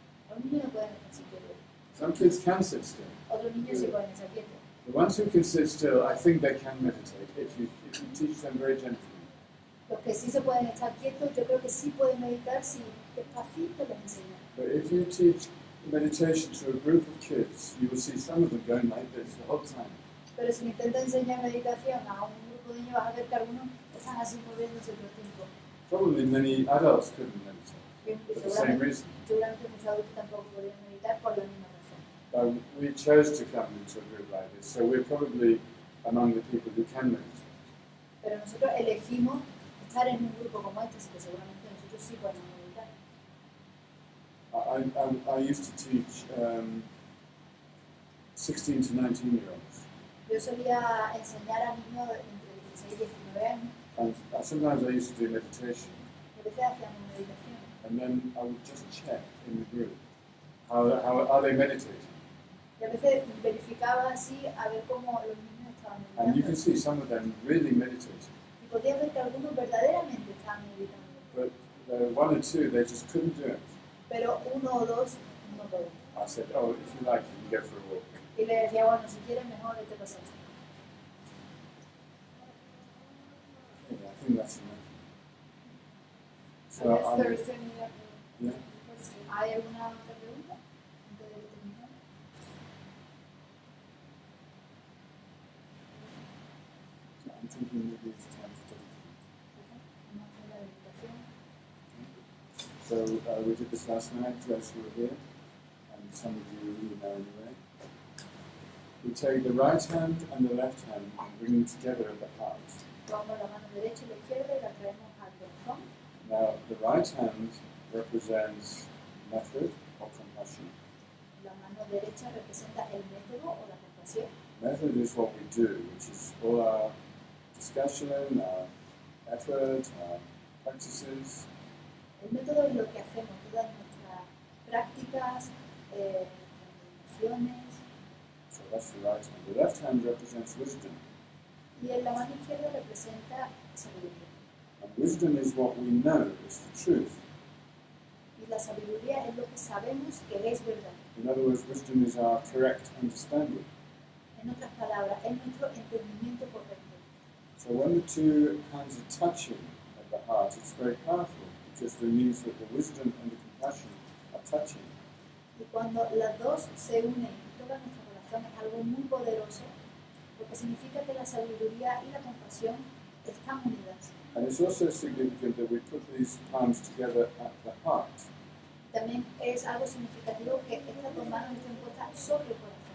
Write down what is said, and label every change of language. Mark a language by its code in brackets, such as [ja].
[es] Los niños no pueden estar quietos. [en] Some kids can sit still. [es] Otros niños sí pueden estar quietos. [en] The ones who can sit still, I think they can meditate if you teach them very gently. [es] Los que sí se pueden estar quietos, yo creo que sí pueden meditar si despacito les enseñan. [en] But if you teach meditation to a group of kids, you will see some of them going like this the whole time. [es] Pero si intenta enseñar meditación a un grupo de niños, vas a ver que algunos están así moviéndose todo el tiempo. [en] Probably many adults couldn't meditate [es] Y [en] for the same reason. [es] seguramente muchos adultos tampoco podrían meditar por la misma razón. [en] We chose to come into a group like this, so we're probably among the people who can meditate. [es] Pero nosotros elegimos estar en un grupo como este, así que seguramente nosotros sí podemos meditar. [en] I used to teach 16 to 19-year-olds. [es] Yo solía enseñar a niños entre 16 y 19 años, [en] And sometimes I used to do meditation, [es] y a veces hacíamos meditación. [en] and then I would just check in the group how are they meditating. [es] Y a veces verificaba así a ver cómo los niños estaban [en] And you [es] meditando. [en] can see some of them really meditating, [es] Y podía ver que algunos verdaderamente estaban meditando, [en] but one or two, they just couldn't do it. [es] pero uno o dos no podían. [en] I said, oh, if you like, you can go for a walk. [es] Y le decía, bueno, si quieres mejor, vete a pasar. [en] Yeah, I think that's enough. So, Unless there is any other yeah. question. [es] ¿Hay alguna otra pregunta? Antes de que terminemos. [en] So I'm thinking maybe it's time to take [es] Vamos a hacer la meditación. [en] So we did this last night, those who were here, and some of you know anyway. We take the right hand and the left hand and bring them together at the heart. [es] Tomamos la mano derecha y la izquierda y la traemos al corazón. [en] Now, the right hand represents method or compassion. [es] La mano derecha representa el método o la compasión. [en] Method is what we do, which is all our discussion, our effort, our practices. [es] El método es lo que hacemos, todas nuestras prácticas, meditaciones. [en] So that's the right hand. The left hand represents wisdom. [es] Y en la mano izquierda representa sabiduría. [en] And wisdom is what we know is the truth. [es] Y la sabiduría es lo que sabemos que es verdad. [en] In other words, wisdom is our correct understanding. [es] En otras palabras, es nuestro entendimiento correcto. [en] So when the two hands are touching at the heart, it's very powerful because it means that the wisdom and the compassion are touching. [es] Y cuando las dos se unen y toda nuestra relación es algo muy poderoso, porque significa que la sabiduría y la compasión están unidas. [en] And it's also significant that we put these palms together at the heart [es] También es algo significativo que estas dos manos estén puestas sobre el corazón.